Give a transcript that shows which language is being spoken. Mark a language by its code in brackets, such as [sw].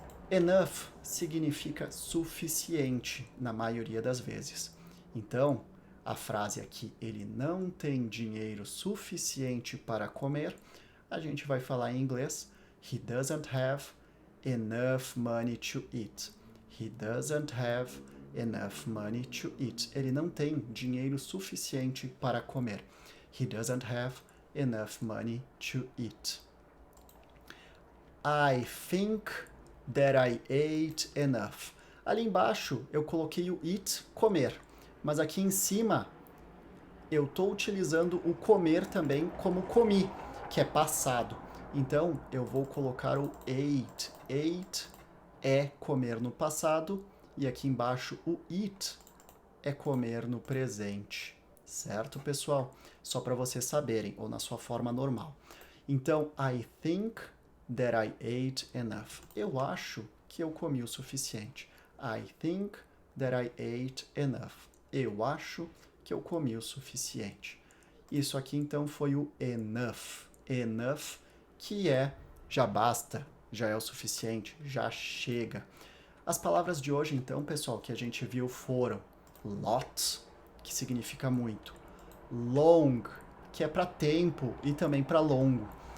[pt] Enough significa suficiente na maioria das vezes. Então, a frase aqui, ele não tem dinheiro suficiente para comer, a gente vai falar em inglês, [en] he doesn't have enough money to eat. He doesn't have enough money to eat. [pt] Ele não tem dinheiro suficiente para comer. [en] He doesn't have enough money to eat. I think that I ate enough. [pt] Ali embaixo eu coloquei o eat, comer. Mas aqui em cima eu estou utilizando o comer também como comi, que é passado. Então eu vou colocar o ate. Ate é comer no passado e aqui embaixo o eat é comer no presente. Certo, pessoal? Só para vocês saberem, ou na sua forma normal. [en] Então, I think that I ate enough. [pt] Eu acho que eu comi o suficiente. [en] I think that I ate enough. [pt] Eu acho que eu comi o suficiente. Isso aqui então foi o enough. Enough, que é já basta, já é o suficiente, já chega. As palavras de hoje então, pessoal, que a gente viu foram lot, que significa muito, long, que é para tempo e também para longo.